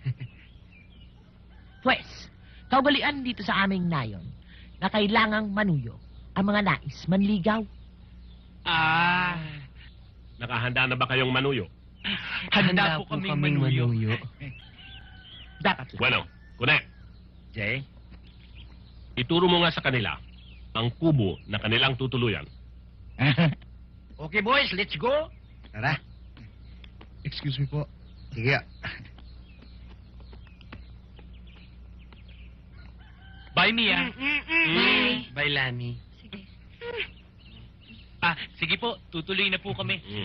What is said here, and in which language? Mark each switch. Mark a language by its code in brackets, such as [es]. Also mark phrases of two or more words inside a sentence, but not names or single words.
[tl] Pwes, kaugalian dito sa aming nayon na kailangang manuyo ang mga nais manligaw. Nakahanda na ba kayong manuyo? Handa po kaming manuyo. Dapat lang. Bueno, Connect. Jay? Ituro mo nga sa kanila ang kubo na kanilang tutuluyan. [en] Okay, boys, let's go. Tara. Excuse me po. [tl] Sige. [en] Bye, Mia. Bye. Bye, Lani. [tl] Sige. Sige po, tutuloy na po kami.